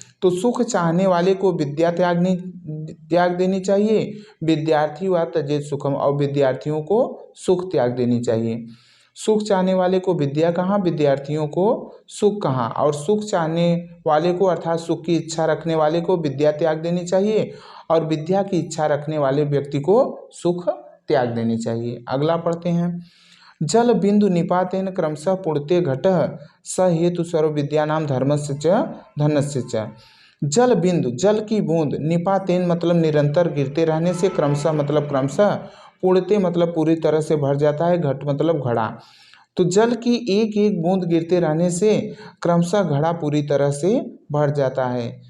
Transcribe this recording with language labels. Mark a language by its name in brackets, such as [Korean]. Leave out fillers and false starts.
[Hindi] तो सुख चाहने वाले को विद्या त्याग देनी चाहिए, [Sanskrit] विद्यार्थी व तजेद सुखम, [Hindi] और विद्यार्थियों को सुख त्याग देनी चाहिए। सुख चाहने वाले को विद्या कहाँ, विद्यार्थियों को सुख कहाँ। और सुख चाहने वाले को अर्थात सुख की इच्छा रखने वाले को विद्या त्याग देनी चाहिए, और विद्या की इच्छा रखने वाले व्यक्ति को सुख त्याग देनी चाहिए। अगला पढ़ते हैं। [Sanskrit] जल बिंदु निपातेन क्रमशः पुण्ते घटः स हेतु सर्व विद्यानाम धर्मस्य च धनस्य च। [Hindi] जल बिंदु, जल की बूंद, निपातेन मतलब निरंतर गिरते रहने से, क्रमशः मतलब क्रमशः, पुण्ते मतलब पूरी तरह से भर जाता है, घट मतलब घड़ा। तो जल की एक एक बूंद गिरते रहने से क्रमशः घड़ा पूरी तरह से भर जाता है।